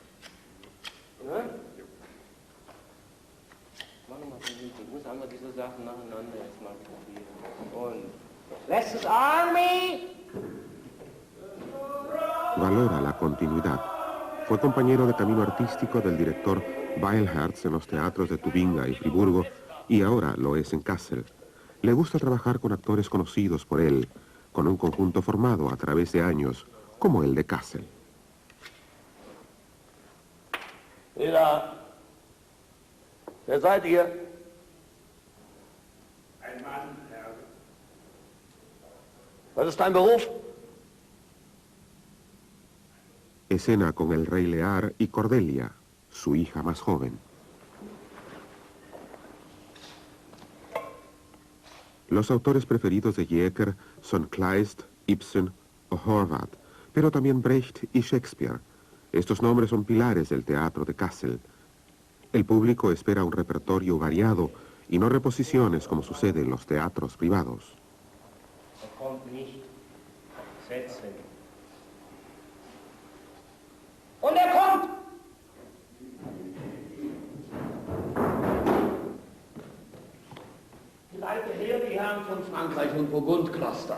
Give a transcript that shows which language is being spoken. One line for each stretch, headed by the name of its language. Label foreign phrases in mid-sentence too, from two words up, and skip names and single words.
Spanish: Valora la continuidad. Fue compañero de camino artístico del director Weilherz en los teatros de Tubinga y Friburgo y ahora lo es en Kassel. Le gusta trabajar con actores conocidos por él, con un conjunto formado a través de años, como el de Kassel.
German: Mira, wer seid ihr? Ein Mann, Herr. Was ist dein Beruf?
Spanish: Escena con el Rey Lear y Cordelia, su hija más joven. Los autores preferidos de Jecker son Kleist, Ibsen o Horvath, pero también Brecht y Shakespeare. Estos nombres son pilares del teatro de Kassel. El público espera un repertorio variado y no reposiciones como sucede en los teatros privados.
German: Und kommt! Leite her die Herren von Frankreich und Burgundcluster.